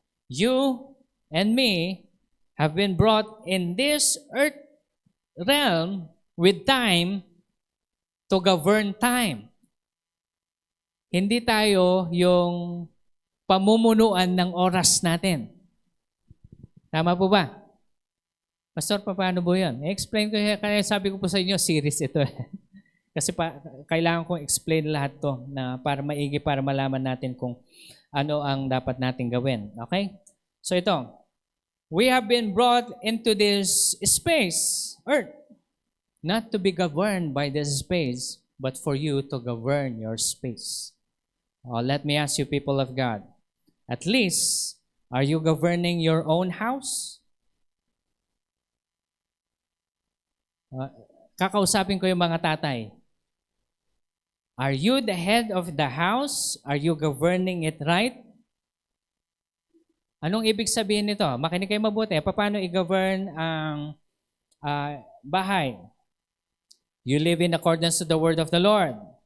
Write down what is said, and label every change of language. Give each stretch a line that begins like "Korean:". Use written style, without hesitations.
English: You and me have been brought in this earth realm with time to govern time.
Filipino: Hindi tayo yung pamumunuan ng oras natin. Tama po ba? Pastor, paano po yun? I-explain ko, kaya sabi ko po sa inyo, series ito. Kasi kailangan kong explain lahat to na para maigi, para malaman natin kung ano ang dapat natin gawin. Okay? So ito,
English: we have been brought into this space, earth, not to be governed by this space, but for you to govern your space. Let me ask you, people of God, at least, are you governing your own house?
Filipino: Kakausapin ko yung mga tatay.
English: Are you the head of the house? Are you governing it right?
Filipino: Anong ibig sabihin nito? Makinig kayo mabuti. Paano i-govern ang bahay?
English: You live in accordance to the word of the Lord.